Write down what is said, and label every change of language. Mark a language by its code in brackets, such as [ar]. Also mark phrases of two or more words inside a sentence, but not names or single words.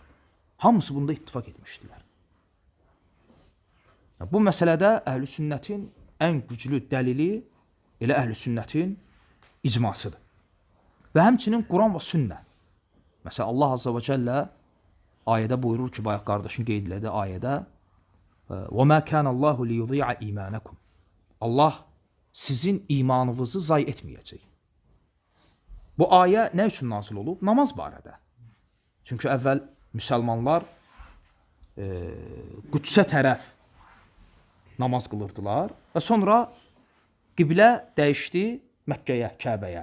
[az] Hamısı bunda ittifak etmişdilər. Bu məsələdə əhl-i sünnətin ən güclü dəlili elə əhl-i sünnətin icmasıdır. Və həmçinin Quran və sünnə. Məsələn, Allah Azza və Cəllə ayədə buyurur ki, bayaq qardaşın qeyd elədi ayədə [ar] وَمَا كَانَ اللّٰهُ لِيُضِيعَ إِيمَانَكُمْ [az] Allah sizin imanınızı zay etməyəcək. Bu ayə nə üçün nazil olub? Namaz barədə. Çünki əvvəl müsəlmanlar Qüdsə tərəf namaz qılırdılar və sonra qiblə dəyişdi Məkkəyə, Kəbəyə.